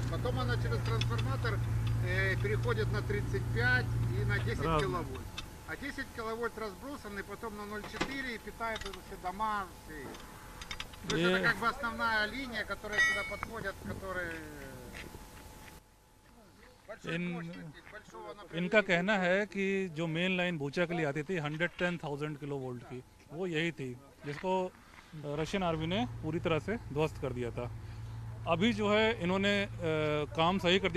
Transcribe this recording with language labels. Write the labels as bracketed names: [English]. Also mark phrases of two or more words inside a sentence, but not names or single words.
[Russian] Потом она через трансформатор переходит на 35 и на 10 киловольт. А 10 киловольт разбросаны, потом на 0,4 и питает все дома. Все. То есть это как бы основная линия, которая сюда подходит, которые... [Hindi] इनका कहना है कि जो [English] main line [Hindi] बूचा के लिए आती थी 110,000 किलो वोल्ट की, वो यही थी जिसको [English] Russian army [Hindi] ने पूरी तरह से ध्वस्त कर दिया था। अभी जो है इन्होंने काम सही कर दिया।